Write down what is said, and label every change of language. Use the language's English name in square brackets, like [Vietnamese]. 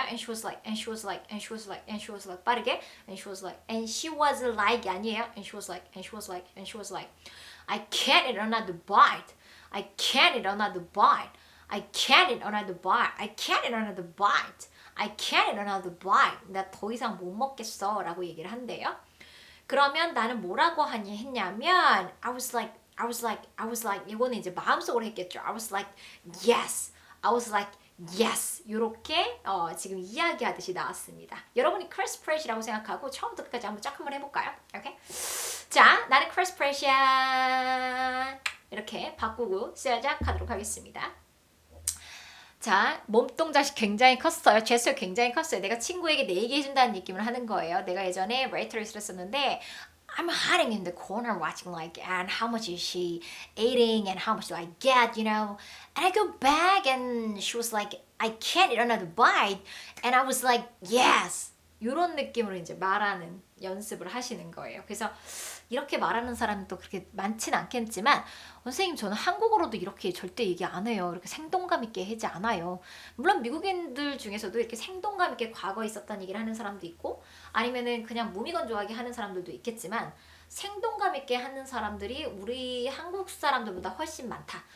[English] And she was like [Korean] 빠르게 [English] and she was like [Korean] 아니에요? [English] And she was like I can't eat another bite. I can't eat another bite. I can't eat another bite. I can't eat another bite. I can't eat another bite. [Korean] 나 더 이상 못 먹겠어 라고 얘기를 한대요. 그러면 나는 뭐라고 했냐면 [English] I was like [Korean] 이거는 이제 마음속으로 했겠죠. [English] I was like yes. I was like yes. [Korean] 이렇게 지금 이야기하듯이 나왔습니다. 여러분이 크리스프레시라고 생각하고 처음부터 끝까지 한번 해볼까요? 오케이. 자, 나는 크리스프레시야. 이렇게 바꾸고 시작하도록 하겠습니다. 자, 몸동작이 굉장히 컸어요. 제스처 굉장히 컸어요. 내가 친구에게 내 얘기해준다는 느낌을 하는 거예요. 내가 예전에 웨이터리스를 했었는데 [English] I'm hiding in the corner watching like, and how much is she eating and how much do I get, you know? And I go back and she was like, I can't eat another bite. And I was like, yes. [Korean] 이런 느낌으로 이제 말하는 연습을 하시는 거예요. 그래서 이렇게 말하는 사람도 그렇게 많지는 않겠지만 선생님 저는 한국어로도 이렇게 절대 얘기 안 해요. 이렇게 생동감 있게 하지 않아요. 물론 미국인들 중에서도 이렇게 생동감 있게 과거에 있었던 얘기를 하는 사람도 있고 아니면은 그냥 무미건조하게 하는 사람들도 있겠지만 생동감 있게 하는 사람들이 우리 한국 사람들보다 훨씬 많다.